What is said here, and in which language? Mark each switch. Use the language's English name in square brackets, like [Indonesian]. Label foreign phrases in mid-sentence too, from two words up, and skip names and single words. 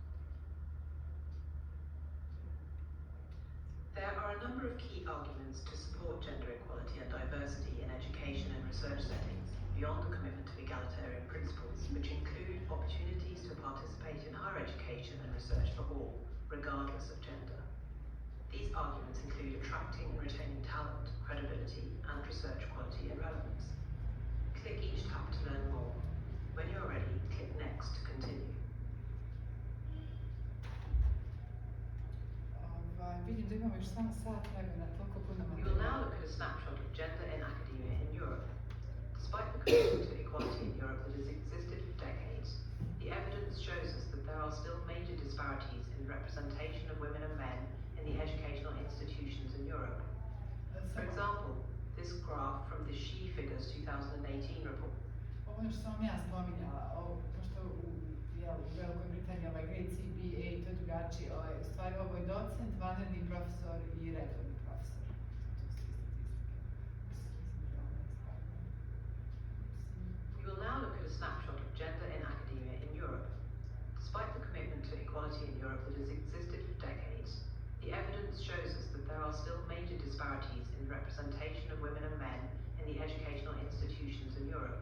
[English] There are a number of key arguments to support gender equality and diversity in education and research settings, beyond the commitment to egalitarian principles, which include opportunities to participate in higher education and research for all, regardless of gender. These arguments include attracting and retaining talent, credibility, and research quality and relevance. click each tab to learn more. When you are ready, click Next to continue. [Serbian] Vidim da imamo još samo sat vremena, toliko puno [English] We will now materijala. look at a snapshot of gender in academia in Europe. Despite the commitment to equality in Europe that has existed for decades, the evidence shows us that there are still major disparities in representation of women and men in the educational institutions in Europe. For example, this graph from the She Figures 2018 report. [Serbian] Ovo što sam vam ja spominjala, pošto u Velikoj Britaniji grade C, B, A, to je drugačije, u stvari ovo je docent, vanredni profesor i redovni profesor. [English] We will now look at a snapshot of gender in academia in Europe. Despite the commitment to equality in Europe that has existed for decades, the evidence shows us that there are still major disparities in representation of women and men in the educational institutions in Europe.